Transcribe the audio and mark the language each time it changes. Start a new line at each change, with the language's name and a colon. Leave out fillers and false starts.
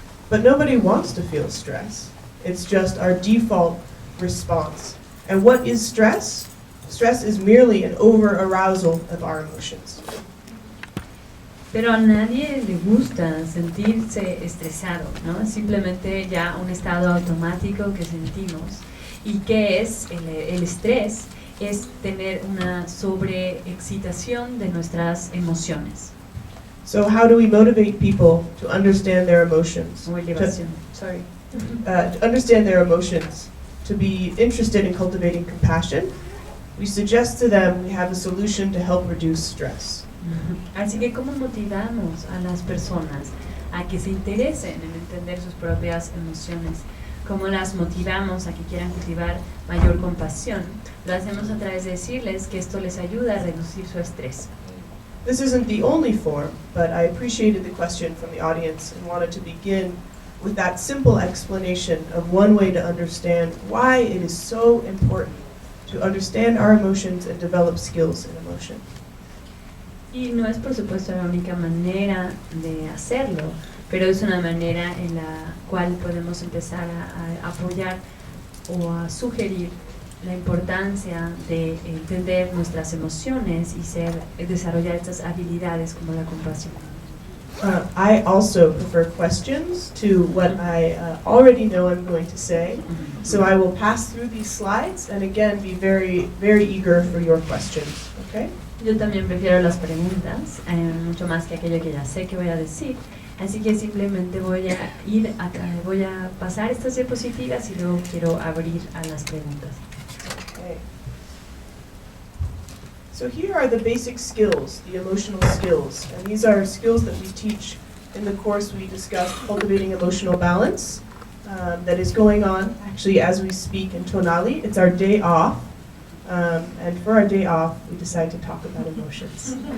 English: But nobody wants to feel stress. It's just our default response. And what is stress? Stress is merely an over-arousal of our emotions.
Spanish: Pero a nadie le gusta sentirse estresado, ¿no? Es simplemente ya un estado automático que sentimos. ¿Y qué es el estrés? Es tener una sobreexcitación de nuestras emociones.
English: So how do we motivate people to understand their emotions?
Spanish: O elevación.
English: Sorry. To understand their emotions, to be interested in cultivating compassion? We suggest to them we have a solution to help reduce stress.
Spanish: Así que ¿cómo motivamos a las personas a que se interesen en entender sus propias emociones? ¿Cómo las motivamos a que quieran cultivar mayor compasión? Lo hacemos a través de decirles que esto les ayuda a reducir su estrés.
English: This isn't the only form, but I appreciated the question from the audience and wanted to begin with that simple explanation of one way to understand why it is so important to understand our emotions and develop skills in emotion.
Spanish: Y no es por supuesto la única manera de hacerlo, pero es una manera en la cual podemos empezar a apoyar o a sugerir la importancia de entender nuestras emociones y desarrollar estas habilidades como la compasión.
English: I also prefer questions to what I already know I'm going to say, so I will pass through these slides and again be very, very eager for your questions. Okay?
Spanish: Yo también prefiero las preguntas, mucho más que aquello que ya sé que voy a decir. Así que simplemente voy a pasar estas diapositivas y luego quiero abrir a las preguntas.
English: Okay. So here are the basic skills, the emotional skills, and these are skills that we teach in the course we discussed, Cultivating Emotional Balance, that is going on actually as we speak in Tonali. It's our day off, and for our day off we decide to talk about emotions.